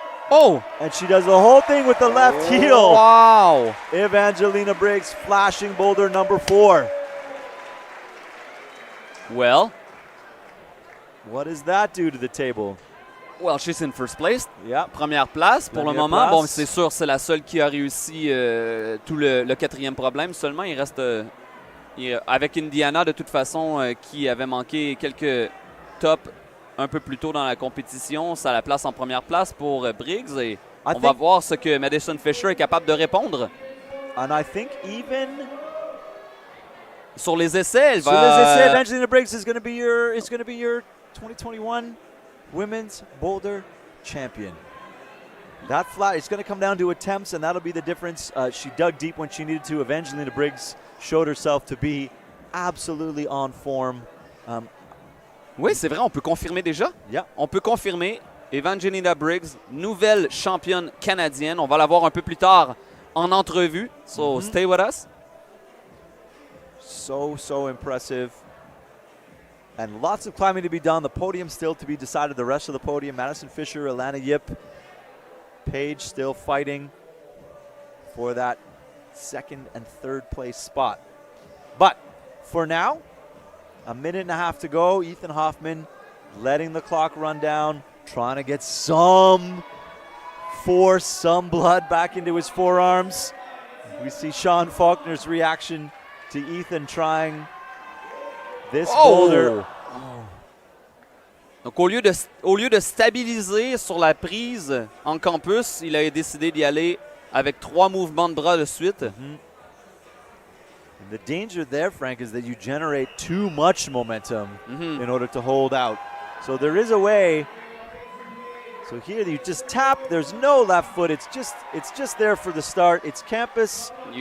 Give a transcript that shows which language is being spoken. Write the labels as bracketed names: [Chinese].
[English] Oh! And she does the whole thing with the left heel. Wow! Evangelina Briggs flashing boulder number 4. Well. What does that do to the table? Well, she's in first place. Yeah. [French] Première place pour le moment. Place. Bon, c'est sûr, c'est la seule qui a réussi tout le 4e problème seulement. Il reste avec Indiana, de toute façon, qui avait manqué quelques tops un peu plus tôt dans la compétition. Ça la place en première place pour Briggs. Et on va voir ce que Madison Fisher est capable de répondre. [English] And I think even [French] sur les essais, elle va... Sur les essais, [English] Evangelina Briggs is going to be your 2021 Women's Boulder Champion. That flat, it's going to come down to attempts, and that'll be the difference. She dug deep when she needed to. Evangelina Briggs showed herself to be absolutely on form. [French] Oui, c'est vrai, on peut confirmer déjà. [English] Yeah. [French] On peut confirmer. Evangelina Briggs, nouvelle championne canadienne. On va la voir un peu plus tard en entrevue. [English] So stay with us. So impressive. And lots of climbing to be done. The podium still to be decided. The rest of the podium, Madison Fisher, Alannah Yip, Paige still fighting for that second and third place spot. But for now, a minute and a half to go. Ethan Hoffman letting the clock run down, trying to get some force, some blood back into his forearms. We see Sean Faulkner's reaction to Ethan trying this boulder. [French] Donc, au lieu de stabiliser sur la prise en campus, il a décidé d'y aller avec 3 mouvements de bras de suite. [English] And the danger there, Frank, is that you generate too much momentum in order to hold out. So there is a way. So here you just tap. There's no left foot. It's just there for the start. It's campus.